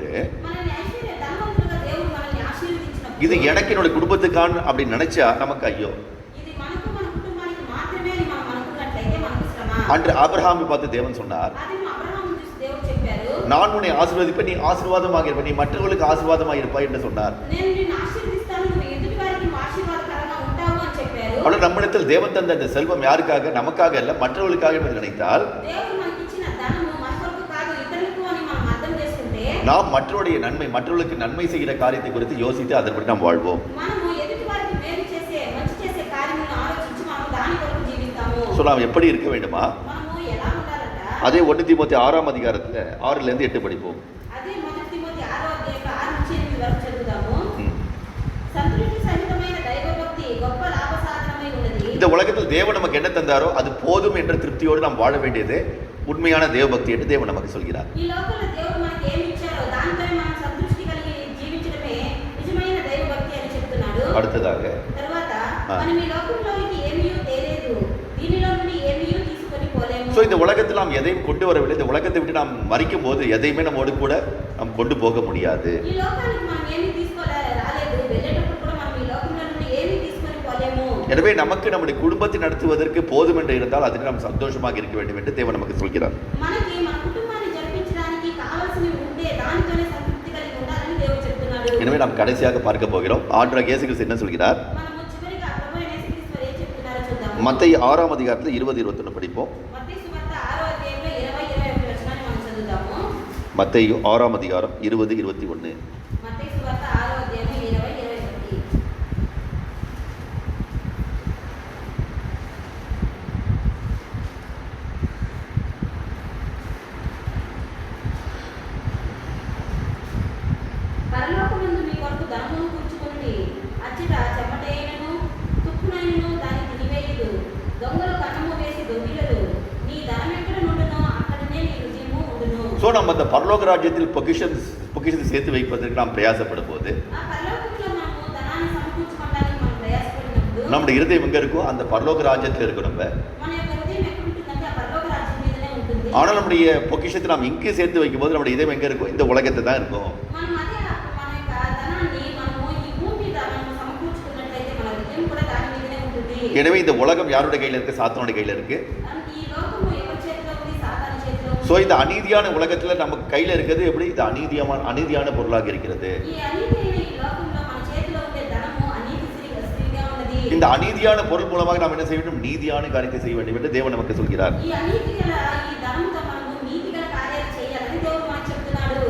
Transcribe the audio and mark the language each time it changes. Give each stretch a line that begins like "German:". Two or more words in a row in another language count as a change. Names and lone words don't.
Telugu: మనల్ని ఐశ్వర్య ధనవంతులుగా దేవుడు మనల్ని ఆశీర్వదించినప్పుడు
Tamil: இது எனக்கு என்னோட குடும்பத்துக்கான அப்படின்னு நினைச்சா நமக்கு ஐயோ.
Telugu: ఇది మనకు మన కుటుంబానికి మాత్రమే అని మనం అనుకున్నట్లయితే మనకు శ్రమ.
Tamil: அன்று ஆபிரகாமை பார்த்து தேவன் சொன்னார்,
Telugu: అది అబ్రహాము చూసి దేవుడు చెప్పారు,
Tamil: நான் உன்னை ஆசீர்வதிப்பேன், நீ ஆசீர்வாதமாக இருப்பாய், நீ மற்றவர்களுக்கு ஆசீர்வாதமாக இருப்பாய் என்று சொன்னார்.
Telugu: నేను నిన్ను ఆశీర్వదిస్తాను, నువ్వు ఎదుటి వారికి ఆశీర్వాదకరంగా ఉంటావు అని చెప్పారు.
Tamil: ஆனால் நம்மிடத்தில் தேவன் தந்த அந்த செல்வம் யாருக்காக? நமக்காக அல்ல, மற்றவர்களுக்காக என்று நினைத்தால்,
Telugu: దేవుడు మనకి ఇచ్చిన ధనము మన కొరకు కాదు ఇతరులకు అని మనం అర్థం చేసుకుంటే,
Tamil: நாம் மற்றவருடைய நன்மை, மற்றவர்களுக்கு நன்மை செய்கிற காரியத்தை குறித்து யோசித்து அதன்படி நாம் வாழ்வோம்.
Telugu: మనము ఎదుటి వారికి మేలు చేసే మంచి చేసే కార్యములను ఆలోచించి మనం దాని కొరకు జీవిస్తాము.
Tamil: ஸோ நாம் எப்படி இருக்க வேண்டுமா?
Telugu: మనము ఎలా ఉండాలంట?
Tamil: அதே 1 தீமோத்தேயு 6 அதிகாரத்தில் 6 8 படிப்போம்.
Telugu: అదే మొదటి తిమోతి 6వ అధ్యాయంలో 6 నుంచి 8 వరకు చదువుదాము. ம். సంతృప్తి సహితమైన దైవభక్తి గొప్ప లాభ సాధనమై ఉన్నది.
Tamil: இந்த உலகத்தில் தேவன் நமக்கு என்ன தந்தாரோ அது போதும் என்ற திருப்தியோடு நாம் வாழ வேண்டியது உண்மையான தேவபக்தி என்று தேவன் நமக்கு சொல்கிறார்.
Telugu: ఈ లోకంలో దేవుడు మనకి ఏమి ఇచ్చారో దానిపై మనం సంతృప్తి కలిగి జీవించడమే నిజమైన దైవభక్తి అని చెప్తున్నాడు.
Tamil: அடுத்ததாக
Telugu: తర్వాత మనం ఈ లోకంలోకి ఏమీ తేలేదు, దీనిలో నుండి ఏమీ తీసుకొని పోలేము.
Tamil: ஸோ இந்த உலகத்தில் நாம் எதையும் கொண்டு வரவில்லை. இந்த உலகத்தை விட்டு நாம் மறிக்கும் போது எதையுமே நம்மோடு கூட நாம் கொண்டு போக முடியாது.
Telugu: ఈ లోకానికి మనం ఏమీ రాలేదు, వెళ్ళేటప్పుడు కూడా మనం ఈ లోకంలో నుండి ఏమీ తీసుకొని పోలేము.
Tamil: எனவே நமக்கு நம்முடைய குடும்பத்தை நடத்துவதற்கு போதும் என்று இருந்தால் அதுக்கு நாம் சந்தோஷமாக இருக்க வேண்டும் என்று தேவன் நமக்கு சொல்கிறார்.
Telugu: మనకి మన కుటుంబాన్ని జరిపించడానికి కావాల్సినవి ఉంటే దానితోనే సంతృప్తి కలిగి ఉండాలని దేవుడు చెప్తున్నాడు.
Tamil: எனவே நாம் கடைசியாக பார்க்க போகிறோம், ஆண்டவர் இயேசு கிறிஸ்து என்ன சொல்கிறார்?
Telugu: మనము చివరిగా ప్రభువైన యేసుక్రీస్తు ఏం చెప్తున్నారో
Tamil: மத்தேயு 6ஆம் அதிகாரத்தில் 20-21 படிப்போம்.
Telugu: మత్తయి సువార్త 6వ అధ్యాయంలో 20-21 వచనాన్ని మనం చదువుతాము.
Tamil: மத்தேயு 6ஆம் அதிகாரம் 20-21.
Telugu: మత్తయి సువార్త 6వ అధ్యాయం 20-21. పరలోకమందు మీ కొరకు ధనమును కూర్చుకొనుడి. అచ్చట చెమటైనను తుప్పునైనను దాన్ని తినివేయుదు. దొంగలు కన్నము వేసి దొంగిలరు. నీ ధనం ఎక్కడ నుండునో అక్కడనే నీ హృదయము ఉండును.
Tamil: ஸோ நம்ம அந்த பரலோக ராஜ்யத்தில் பொக்கிஷத்தை சேர்த்து வைப்பதற்கு நாம் பிரயாசப்படும் போது
Telugu: ఆ పరలోకంలో మనము ధనాన్ని సమకూర్చుకోవడానికి మనం ప్రయాసపడినప్పుడు
Tamil: நம்முடைய இருதயம் எங்க இருக்கோ அந்த பரலோக ராஜ்யத்தில் இருக்கும் நம்ம.
Telugu: మన యొక్క హృదయం ఎక్కడ ఉంటుందంటే ఆ పరలోక రాజ్యం మీదనే ఉంటుంది.
Tamil: ஆனால் நம்முடைய பொக்கிஷத்தை நாம் இங்கே சேர்த்து வைக்கும்போது நம்முடைய இதயம் எங்க இருக்கும்? இந்த உலகத்தை தான் இருக்கும்.
Telugu: మనం అదే మన యొక్క ధనాన్ని మనము ఈ భూమి మీద మనం సమకూర్చుకున్నట్లయితే మన హృదయం కూడా దాని మీదనే ఉంటుంది.
Tamil: எனவே இந்த உலகம் யாருடைய கையில் இருக்கு? சாத்தானுடைய கையில் இருக்கு.
Telugu: ఈ లోకము ఎవరి చేతిలో ఉంది? సాతాను చేతిలో ఉంది.
Tamil: ஸோ இந்த அநீதியான உலகத்துல நமக்கு கையில் இருக்கிறது எப்படி? இது அநீதியான பொருளாக இருக்கிறது.
Telugu: ఈ అనీతియైన ఈ లోకంలో మన చేతిలో ఉండే ధనము అనీతి స్త్రీగా ఉన్నది.
Tamil: இந்த அநீதியான பொருள் மூலமாக நாம் என்ன செய்ய வேண்டும்? நீதியான காரியத்தை செய்ய வேண்டும் என்று தேவன் நமக்கு சொல்கிறார்.
Telugu: ఈ అనీతి గల ఈ ధనముతో మనము నీతి గల కార్యాలు చేయాలని దేవుడు మనకు చెప్తున్నాడు.